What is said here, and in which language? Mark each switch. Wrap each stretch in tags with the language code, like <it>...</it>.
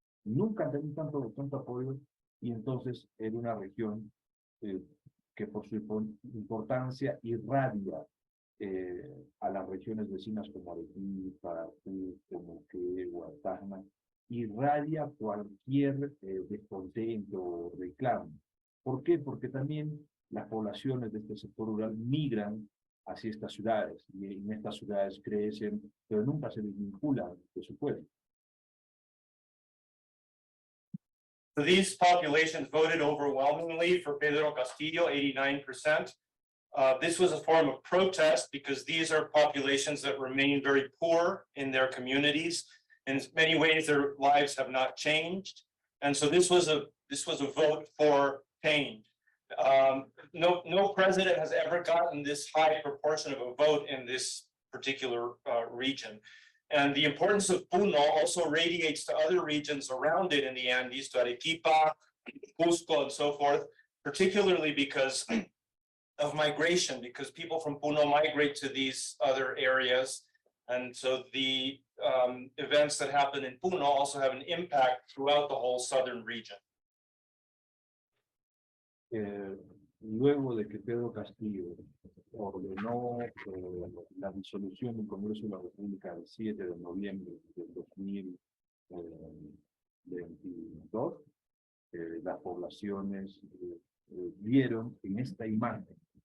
<es>Nunca han tenido tanto apoyo, y entonces era una región eh, que por su importancia irradia a las regiones vecinas como Arequipa, Cusco, Moquegua, Tacna, irradia cualquier descontento o reclamo. ¿Por qué? Porque también las poblaciones de este sector rural migran hacia estas ciudades, y en estas ciudades crecen, pero nunca se desvinculan de su pueblo.</es> <en>So these populations voted overwhelmingly for Pedro Castillo, 89%. This was a form of protest because these are populations that remain very poor in their communities. In many ways, their lives have not changed. And so this was a vote for change. No president has ever gotten this high proportion of a vote in this particular region. And the importance of Puno also radiates to other regions around it in the Andes, to Arequipa, Cusco, and so forth, particularly because of migration, because people from Puno migrate to these other areas. And so the events that happen in Puno also have an impact throughout the whole southern region.</en> <es>Luego de que Pedro Castillo ordenó la disolución del Congreso de la República el 7 de noviembre del 2022, las poblaciones vieron en esta imagen.</es>